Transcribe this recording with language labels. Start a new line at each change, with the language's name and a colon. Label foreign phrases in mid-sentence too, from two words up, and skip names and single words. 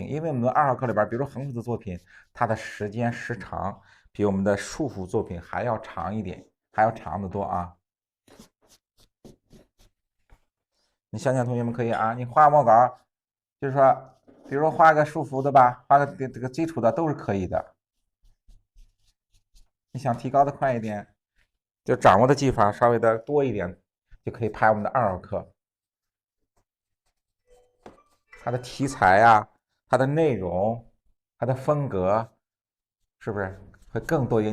Chinese: 因為我們的2號課裡邊，比如說橫幅的作品，它的時長比我們的束縛作品還要長一點，還要長得多啊。你想想，同學們可以啊，你畫墨稿，就是說，比如說畫個束縛的吧，畫個這個基礎的都是可以的。你想提高的快一點，就掌握的技法稍微的多一點，就可以拍我們的2號課。它的題材啊，它的內容，它的風格，是不是會更多一點？